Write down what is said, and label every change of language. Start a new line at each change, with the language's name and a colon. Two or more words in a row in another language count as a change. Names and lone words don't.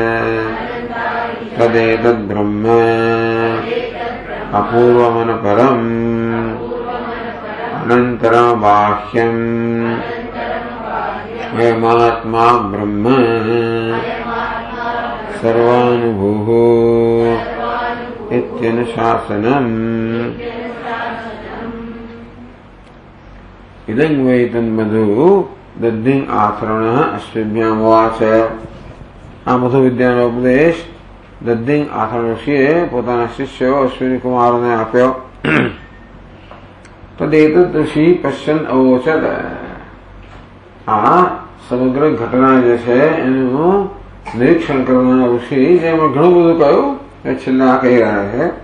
Sanskrit: तदेतद्ब्रह्म अपूर्वमनपरम् अनन्तरबाह्यम् अयमात्मा ब्रह्म सर्वानुभूः इत्यनुशासनम्। इदं वै तन्मधु दध्यं आथर्वणः अश्वेभ्यामुवाच।
Gujarati: આ મધુ વિદ્યાનો ઉપદેશ દધ્યં આથર્વણ ઋષિએ પોતાના શિષ્યો અશ્વિની કુમારોને આપ્યો।
Sanskrit: तदेतद् ऋषि पश्यन् अवोचत।
Gujarati: આ સમગ્ર ઘટના જે છે એનું નિરીક્ષણ કરનારા ઋષિ જેમાં ઘણું બધું કહ્યું એ છેલ્લે આ કહી રહ્યા છે।